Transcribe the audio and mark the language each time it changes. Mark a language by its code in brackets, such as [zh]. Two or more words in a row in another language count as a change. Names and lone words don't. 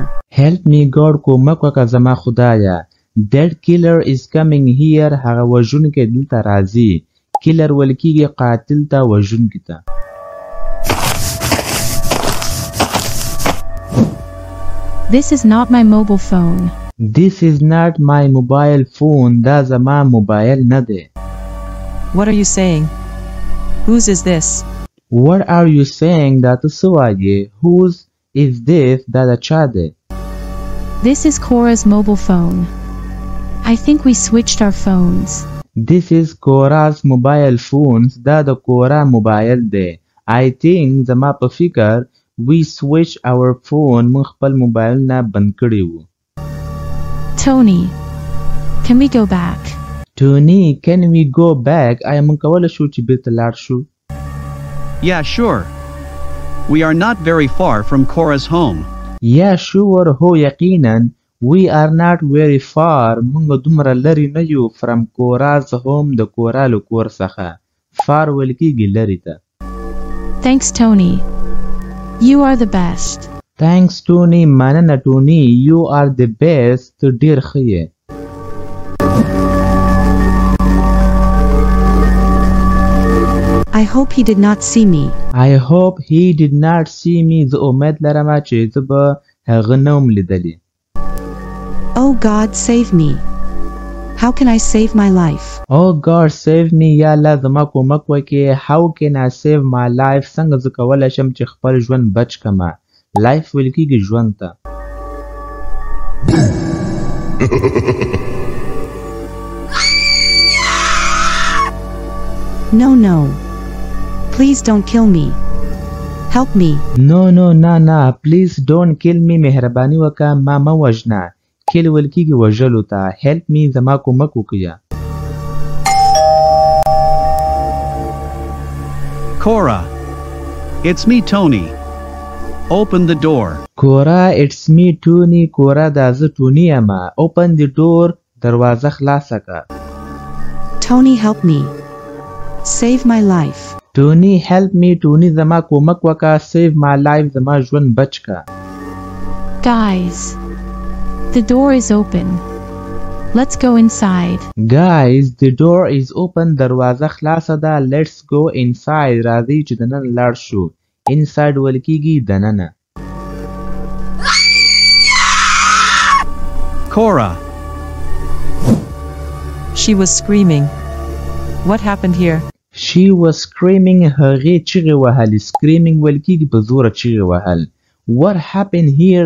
[en] Help me, God. [ps] کومک وکړه زما خدایه. [en] That killer is coming here. [ps] هغه وژونکی دلته راځي. killer ویل کېږي قاتل ته، وژونکي ته. [en] This is not my mobile phone. This is not my mobile phone. [ps] دا زما موبایل نه دی. [en] What are you saying? Whose is this? What are you saying? [ps] دا ته څه وایې؟ [en] Whose is this? [ps] دا د چا دی؟ [en] This is Cora's mobile phone. I think we switched our phones. This is Cora's mobile phones. [ps] دا د کورا موبایل دی. [en] I think [ps] زما په فکر [en] we switch our phone. [ps] موږ خپل موبایل نه بند کړی وو. [en] Tony, can we go back? Tony, can we go back? [ps] آیا موږ کولی شو چې بیرته لاړ شو؟ [en] Yeah, sure. We are not very far from Cora's home. Yeah, sure. [ps] هو یقینا. [en] We are not very far. [ps] موږ دومره لرې نه یو [en] from Cora's home. [ps] د کورا له کور څخه. far ویل کېږي لرې ته. [en] Thanks, Tony. You are the best. Thanks, Tony. مننه Tony. You are the best. [ps] ته ډېر ښه یې. [en] I hope he did not see me. I hope he did not see me. [ps] زه امید لرم چې زه به هغه نه وم لیدلی. [en] Oh God, save me. How can I save my life? Oh God, save me. [ps] یا الله زما کومک وکړې. [en] How can I save my life? [ps] څنګه زه کولی شم چې خپل ژوند بچ کړمه. life ویل کېږي ژوند ته. [en] No. Please don't kill me. Help me. No. Please don't kill me. [ps] مهرباني وکړه ما مه وژنه. kill ویل کېږي وژلو ته. [en] help me [ps] زما کومک وکړه. [en] Cora. It's me, Tony. Open the door. Cora, it's me, Tony. Cora, [ps] دا زه ټوني یم. [en] Open the door. [ps] دروازه خلاصه کړه. [en] Tony, help me. Save my life. Tony, help me. Tony [ps] زما کومک وکا. [en] Save my life. [ps] زما ژوند بچ کا. [en] Guys, the door is open. Let's go inside. Guys, the door is open. [ps] دروازه خلاصه ده. [en] Let's go inside. [ps] راځئ چې دننه لاړ شو. Inside ویل کیږي دننه. [en] Cora. She was screaming. What happened here? She was screaming. [ps] هغې چیغې وهلې. Screaming ویل کیږي په زوره چیغې وهل. [en] What happened here?